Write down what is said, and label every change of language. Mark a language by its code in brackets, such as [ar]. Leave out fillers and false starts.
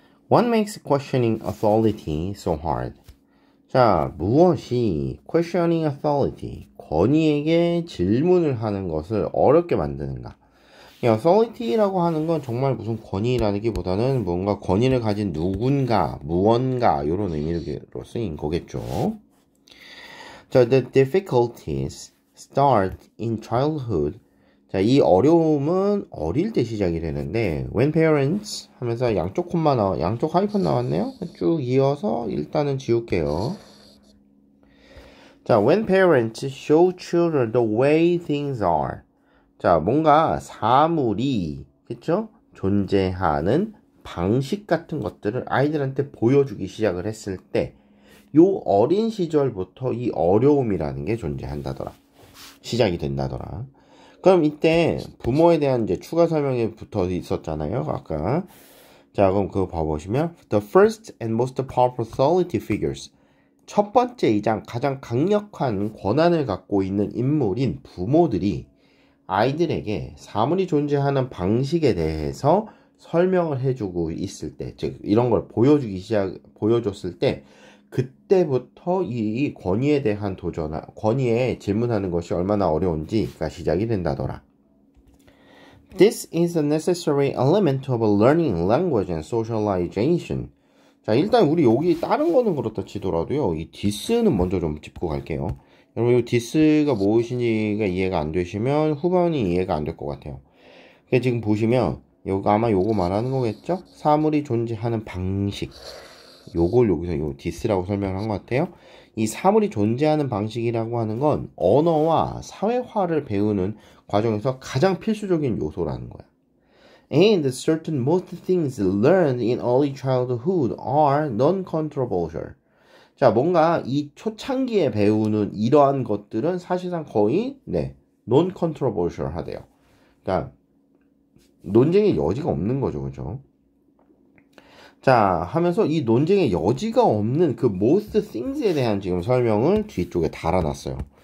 [en] What makes questioning authority so hard? [ko] 자, 무엇이 [en] questioning authority, [ko] 권위에게 질문을 하는 것을 어렵게 만드는가? authority라고 하는 건 정말 무슨 권위라기보다는 뭔가 권위를 가진 누군가, 무언가 이런 의미로 쓰인 거겠죠. [en] 자, the difficulties start in childhood. [ko] 자, 이 어려움은 어릴 때 시작이 되는데 [en] when parents [ko] 하면서 양쪽 하이픈 나왔네요. 쭉 이어서 일단은 지울게요. [en] 자, when parents show children the way things are. [ko] 자, 뭔가 사물이 그쵸? 존재하는 방식 같은 것들을 아이들한테 보여주기 시작을 했을 때 요 어린 시절부터 이 어려움이라는 게 존재한다더라. 시작이 된다더라. 그럼 이때 부모에 대한 이제 추가 설명이 붙어 있었잖아요. 아까. 자, 그럼 그거 봐보시면 [en] The first and most powerful authority figures. [ko] 첫 번째이자 가장 강력한 권한을 갖고 있는 인물인 부모들이 아이들에게 사물이 존재하는 방식에 대해서 설명을 해주고 있을 때, 즉 이런 걸 보여줬을 때 그때부터 이 권위에 대한 권위에 질문하는 것이 얼마나 어려운지가 시작이 된다더라. [en] This is a necessary element of learning language and socialization. [ko] 자, 일단 우리 여기 다른 거는 그렇다 치더라도요, 이 this는 먼저 좀 짚고 갈게요. 여러분, 이 this가 무엇인지가 이해가 안 되시면 후반이 이해가 안 될 것 같아요. 지금 보시면 아마 요거 말하는 거겠죠? 사물이 존재하는 방식. 요걸 여기서 요 this라고 설명을 한 것 같아요. 이 사물이 존재하는 방식이라고 하는 건 언어와 사회화를 배우는 과정에서 가장 필수적인 요소라는 거야. [en] And certain most things learned in early childhood are non-controversial. [ko] 자, 뭔가 이 초창기에 배우는 이러한 것들은 사실상 거의 non-controversial 하대요. 그러니까 논쟁의 여지가 없는 거죠, 그죠? 자, 하면서 이 논쟁의 여지가 없는 그 most things에 대한 지금 설명을 뒤쪽에 달아놨어요.